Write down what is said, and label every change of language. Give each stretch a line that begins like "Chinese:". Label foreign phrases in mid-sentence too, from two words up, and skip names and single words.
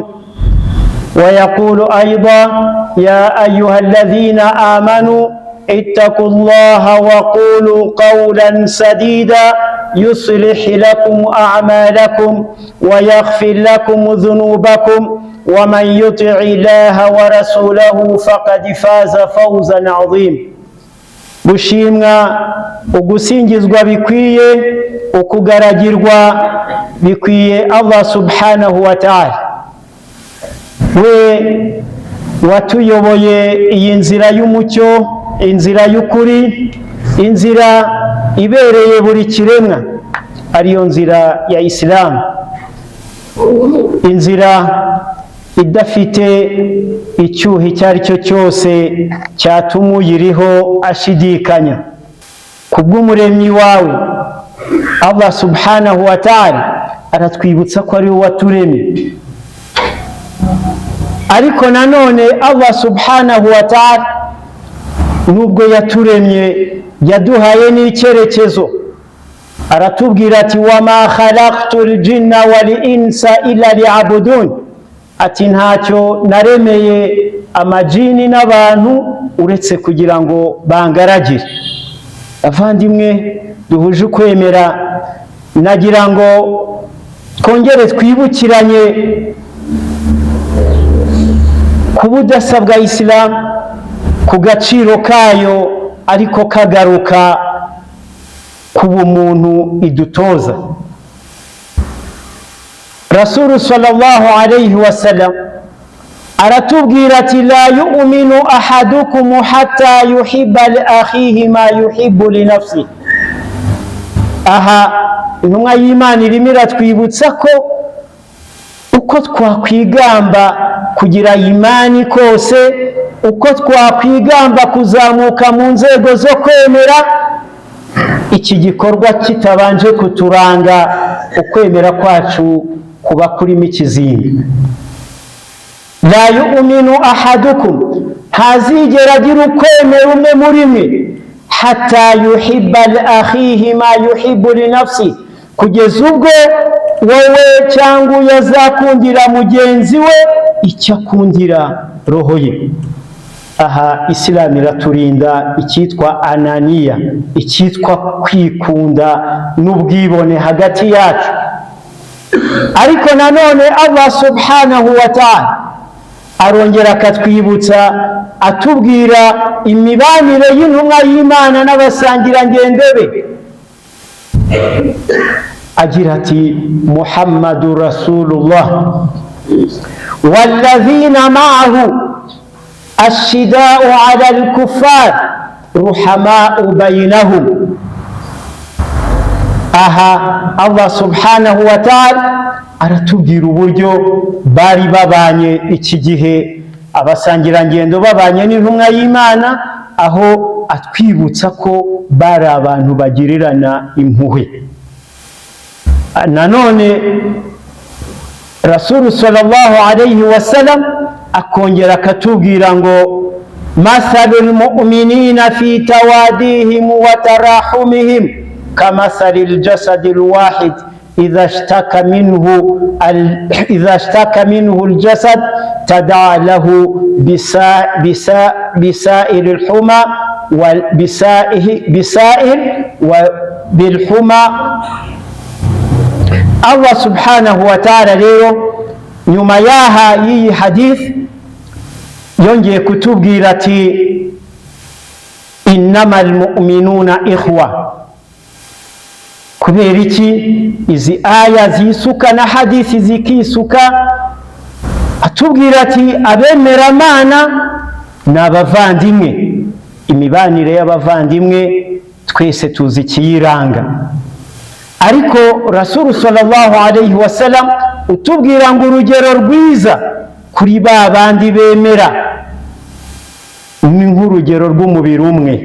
Arabic: ويقول أيضا: يا أيها الذين آمنوا اتقوا الله وقولوا قولا سديدا يصلح لكم أعمالكم ويغفر لكم ذنوبكم ومن يطع الله ورسوله فقد فاز فوزا عظيما.
Kinyarwanda: Gushimwa, ugusingizwa bikwiye, ukugaragirwa bikwiye
Arabic: الله سبحانه وتعالى.
Kinyarwanda: We watuyoboye iyi nzira y'umucyo, inzira y'ukuri, inzira ibereye buri kiremwa, ariyo nzira ya Islam, inzira idafite icyuho icyo ari cyo cyose cyatuma uyiriho ashidikanya. Kubw'umuremyi wawe
Arabic: الله سبحانه وتعالى
Kinyarwanda: aratwibutsa ko ari we waturemye. Ariko nanone
Arabic: الله سبحانه وتعالى
Kinyarwanda: nubwo yaturemye yaduhaye n'icyerekezo. Aratubwira ati:
Arabic: وما خلقت الجن والإنس إلا ليعبدون.
Kinyarwanda: Ati ntacyo naremeye amajini n'abantu uretse kugira ngo bangaragire. Avandimwe duhuje ukwemera, nagira ngo twongere twibukiranye ku budasa bwa Islam, ku gaciro kayo, ariko kagaruka ku bumuntu idutoza.
Arabic: رسول صلى الله عليه وسلم
Kinyarwanda: aratubwira ati:
Arabic: لا يؤمن أحدكم حتى يحب لأخيه ما يحب لنفسه.
Kinyarwanda: Aha intumwa y'Imana irimo iratwibutsa ko uko twakwigamba kugira imani kose, uko twakwigamba kuzamuka mu nzego zo kwemera, iki gikorwa kitabanje kuturanga, ukwemera kwacu kuba kurimo ikizinga.
Arabic: لا يؤمن أحدكم,
Kinyarwanda: ntazigera agira ukwemera umwe muri mwe,
Arabic: حتى يحب لأخيه ما يحب لنفسه,
Kinyarwanda: kugeza ubwo wowe cyangwa yazakundira mugenzi we icyo akundira roho ye. Aha Islam iraturinda icyitwa ananiya, icyitwa kwikunda n'ubwibone hagati yacu. Ariko nanone
Arabic: الله سبحانه وتعالى
Kinyarwanda: arongera akatwibutsa, atubwira imibanire y'intumwa y'Imana n'abasangirangendo be. Agira ati:
Arabic: محمد رسول الله والذين معه أشداء على الكفار رحماء بينهم.
Kinyarwanda: Aha
Arabic: الله سبحانه وتعالى
Kinyarwanda: aratubwira uburyo bari babanye iki gihe, abasangirangendo babanye n'intumwa y'Imana, aho atwibutsa ko bari abantu bagirirana impuhwe.
Arabic: Nanone رسول صلى الله عليه وسلم
Kinyarwanda: akongera akatubwira ngo
Arabic: مثل المؤمنين في توادهم وتراحمهم كمثل الجسد الواحد إذا اشتكى منه الجسد تداعى له بسائر الحمى والبسائر وبالحمى. الله سبحانه وتعالى
Kinyarwanda: rero nyuma yaha y'iyi hadith yongeye kutubwira ati
Arabic: إنما المؤمنون إخوة.
Kinyarwanda: Kubera iki izi aya zisuka na hadithi zikisuka? Atubwira ati abemeramana ni abavandimwe. Imibanire y'abavandimwe twese tuzi ikiyiranga, ariko
Arabic: رسول صلى الله عليه وسلم
Kinyarwanda: utubwira ngo urugero rwiza kuri ba bandi bemera ni nk'urugero rw'umubiri umwe.